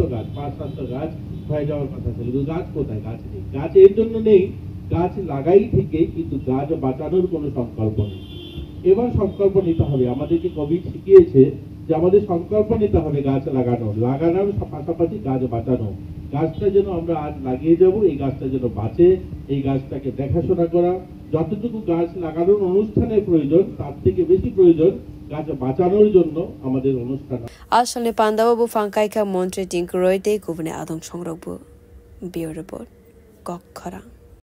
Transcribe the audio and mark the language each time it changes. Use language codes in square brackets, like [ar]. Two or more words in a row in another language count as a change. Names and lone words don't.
[bn] গাছ 5-7টা গাছ হয়ে যাওয়ার কথা ছিল কিন্তু গাছ কোথায় গাছ নেই গাছ এর জন্য নেই গাছ লাগাই ঠিকই কিন্তু গাছ বাঁচানোর কোনো সংকল্প নেই এবার সংকল্প নিতে হবে আমাদেরকে কোভিড শিখিয়েছে যে আমাদের সংকল্প নিতে হবে গাছ লাগানোর পাশাপাশি গাছ বাঁচানো গাছটা যেন আমরা আজ লাগিয়ে যাব এই গাছটা যেন বাঁচে এই গাছটাকে দেখাশোনা করা যতটুকু গাছ লাগানোর অনুষ্ঠানের প্রয়োজন তার থেকে বেশি প্রয়োজন গাছ বাঁচানোর জন্য আমাদের অনুষ্ঠান [trp] আসলে পান্দাও Bufang Kaika Montri Tinkurai Te Guvne Adong Songrokbu Bio Report Kokkara